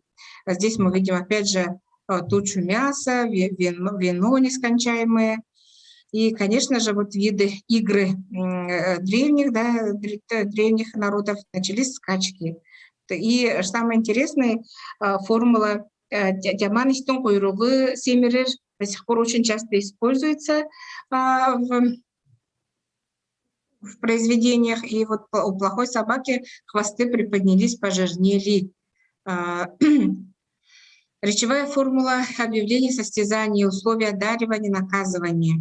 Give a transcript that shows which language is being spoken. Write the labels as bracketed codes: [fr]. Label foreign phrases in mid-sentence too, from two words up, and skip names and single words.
[ru] Здесь мы видим опять же тучу мяса, вино нескончаемое. И, конечно же, вот виды игры древних народов, начались скачки. И самое интересное, формула [kk] «тяман истон куйругы семерер» [ru] до сих пор очень часто используется в произведениях. И вот у плохой собаки хвосты приподнялись, пожирнели. Речевая формула объявления состязаний, условия одаривания, наказывания.